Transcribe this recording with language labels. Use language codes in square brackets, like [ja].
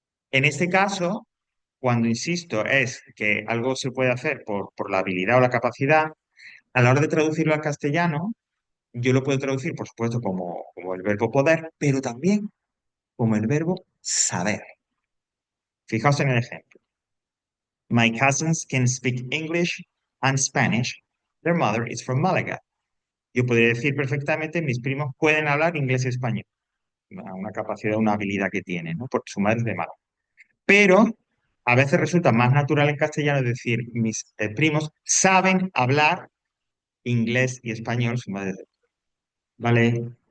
[es] En este caso, cuando insisto es que algo se puede hacer por la habilidad o la capacidad, a la hora de traducirlo al castellano, yo lo puedo traducir, por supuesto, como el verbo poder, pero también como el verbo saber. Fijaos en el ejemplo. [en] My cousins can speak English and Spanish. Their mother is from Malaga. [es] Yo podría decir perfectamente, mis primos pueden hablar inglés y español. Una capacidad, una habilidad que tienen, ¿no? Porque su madre es de Málaga. Pero a veces resulta más natural en castellano decir, mis primos saben hablar inglés y español, su madre es de ¿vale?